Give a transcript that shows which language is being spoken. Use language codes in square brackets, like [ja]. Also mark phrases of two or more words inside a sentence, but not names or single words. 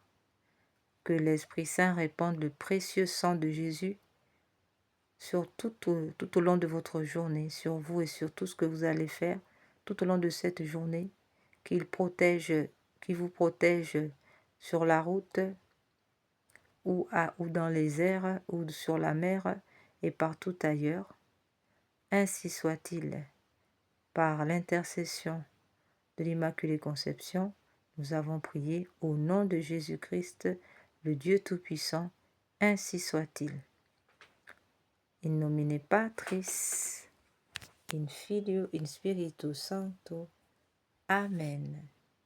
[fr] Que l'Esprit Saint répande le précieux sang de Jésus sur tout au long de votre journée, sur vous et sur tout ce que vous allez faire tout au long de cette journée, qu'il vous protège sur la route ou dans les airs ou sur la mer et partout ailleurs. Ainsi soit-il. Par l'intercession de l'Immaculée Conception, nous avons prié au nom de Jésus-Christ, le Dieu Tout-Puissant. Ainsi soit-il. [la] In nomine Patris, in Filio, in Spiritus Sancto. Amen.